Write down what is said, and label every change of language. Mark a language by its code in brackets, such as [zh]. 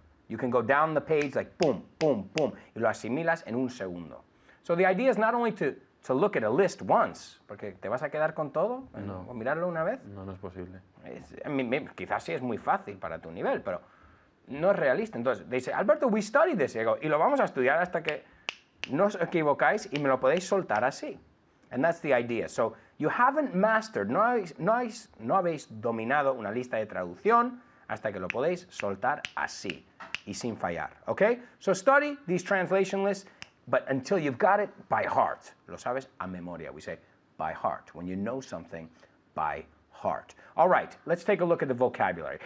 [en] You can go down the page like boom, boom, boom. [es] Y lo asimilas en un segundo. [en] So the idea is not only to look at a list once, [es] porque te vas a quedar con todo, No. o mirarlo una vez. No es posible. Quizás sí es muy fácil para tu nivel, pero no es realista. Entonces, dice, [en] Alberto, we studied this. [es] Y digo, y lo vamos a estudiar hasta que no os equivocáis y me lo podéis soltar así. [en] And that's the idea. So, you haven't mastered, [es] no habéis dominado una lista de traducción hasta que lo podéis soltar así y sin fallar. [en] Okay? So, study these translation lists, but until you've got it by heart. [es] Lo sabes a memoria. [en] We say by heart. When you know something by heart. All right, let's take a look at the vocabulary.